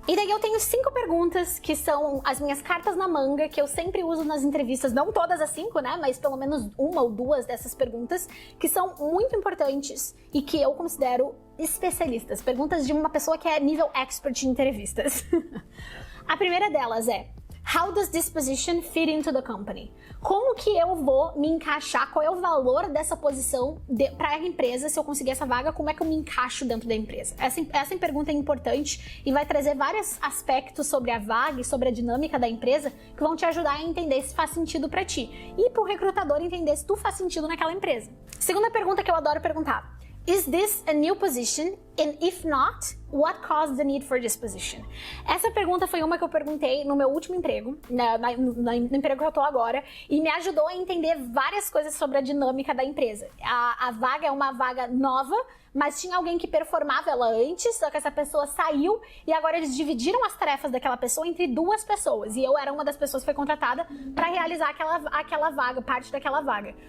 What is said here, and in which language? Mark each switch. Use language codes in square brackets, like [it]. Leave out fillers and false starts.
[pt] E daí eu tenho 5 perguntas que são as minhas cartas na manga, que eu sempre uso nas entrevistas, não todas as 5, né, mas pelo menos 1 ou 2 dessas perguntas, que são muito importantes e que eu considero especialistas, perguntas de uma pessoa que é nível expert em entrevistas. A primeira delas é: [en] How does this position fit into the company? [pt] Como que eu vou me encaixar? Qual é o valor dessa posição para a empresa? Se eu conseguir essa vaga, como é que eu me encaixo dentro da empresa? Essa pergunta é importante e vai trazer vários aspectos sobre a vaga e sobre a dinâmica da empresa que vão te ajudar a entender se faz sentido para ti. E para o recrutador entender se tu faz sentido naquela empresa. Segunda pergunta que eu adoro perguntar: [en] Is this a new position? And if not, what caused the need for this position? [pt] Essa pergunta foi uma que eu perguntei no meu último emprego, no emprego que eu tô agora, e me ajudou a entender várias coisas sobre a dinâmica da empresa. A vaga é uma vaga nova, mas tinha alguém que performava ela antes, só que essa pessoa saiu e agora eles dividiram as tarefas daquela pessoa entre 2 pessoas. E eu era uma das pessoas que foi contratada para realizar aquela vaga, parte daquela vaga.